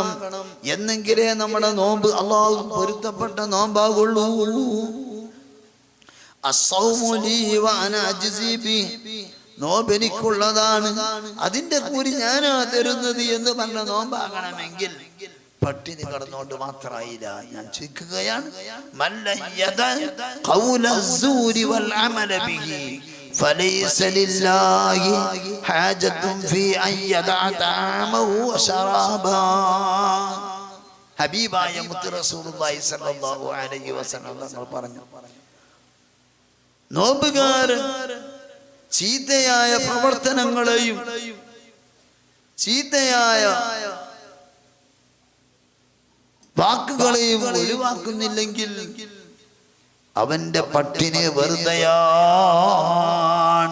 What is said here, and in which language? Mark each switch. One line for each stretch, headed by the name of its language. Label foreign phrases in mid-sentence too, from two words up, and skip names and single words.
Malayalam: എന്നെങ്കിലേ നമ്മുടെ നോമ്പ് അല്ലാഹു പൊരുത്തപ്പെട്ട നോമ്പാകുള്ളൂ.
Arabic: الصوم لي وأنا أجزي به,
Malayalam: നോമ്പ് എനിക്കുള്ളതാണ്, അതിന്റെ കൂലി ഞാനാ തരുന്നത് എന്ന് പറഞ്ഞ നോമ്പാകണമെങ്കിൽ പട്ടിണി കടന്നുകൊണ്ട് മാത്രമായില്ല. ഞാൻ ചോദിക്കുകയാണ്,
Arabic: فليس لله حاجة في أن يدع طعامه وشرابه.
Malayalam: ഹബീബായ മുത്ത് റസൂലുള്ളാഹി
Arabic: صلى الله عليه وسلم
Malayalam: തങ്ങൾ പറഞ്ഞു, നോമ്പുകാരൻ ചീത്തയായ പ്രവർത്തനങ്ങളെയും ചീത്തയായ വാക്കുകളെയും ഒഴിവാക്കുന്നില്ലെങ്കിൽ അവന്റെ പട്ടിണി വെറുതെയാണ്.